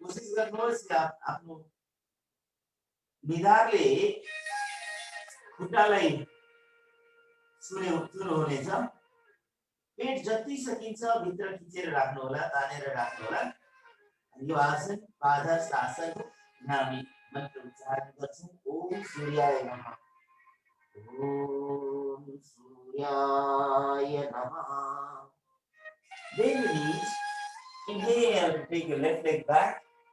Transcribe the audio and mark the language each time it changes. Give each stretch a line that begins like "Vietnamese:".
Nepali: कोशिश गर्नुहोस्
Hindi: कि आप
Nepali: आफ्नो निधारले खुट्टालाई छुने हुनेछ। पेट जति सकिन्छ भित्र खिचेर राख्नु होला, तानेर राख्नु होला। यो आसन पादहस्त आसन हामी मन्त्र उच्चारण गर्छौं।
Sanskrit: ओम सूर्याय नमः, ओम सूर्याय नमः।
English: Then release. Inhale to take your left leg back.